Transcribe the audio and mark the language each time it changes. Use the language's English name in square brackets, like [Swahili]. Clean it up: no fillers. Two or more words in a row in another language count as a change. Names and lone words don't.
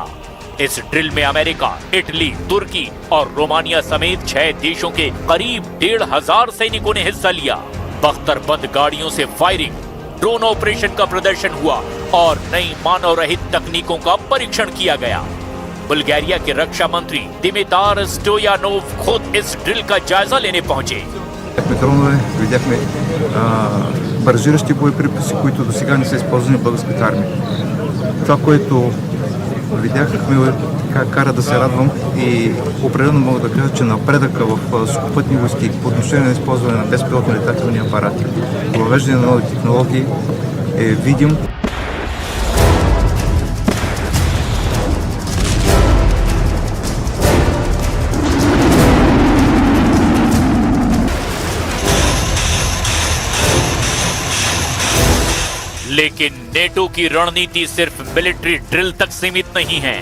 [Hindi] इस ड्रिल में अमेरिका, इटली, तुर्की और रोमानिया समेत 6 देशों के करीब 1,500 सैनिकों ने हिस्सा लिया। बख्तरबंद गाड़ियों से फायरिंग, ड्रोन ऑपरेशन का प्रदर्शन हुआ और नई मानव रहित तकनीकों का परीक्षण किया गया। बुल्गारिया के रक्षा मंत्री Dimitar Stoyanov खुद इस ड्रिल का जायजा लेने पहुंचे। [Bulgarian] Видяхме баражиращи боеприпаси, които до сега не са използвани в българската армия. Това, което видяхме, кара да се радвам и определено мога да кажа, че напредъка в сухопътни войски по отношение на използване на безпилотни летателни апарати, въвеждане на нови технологии е видим. [Hindi] लेकिन नेटो की रणनीति सिर्फ मिलिट्री ड्रिल तक सीमित नहीं है।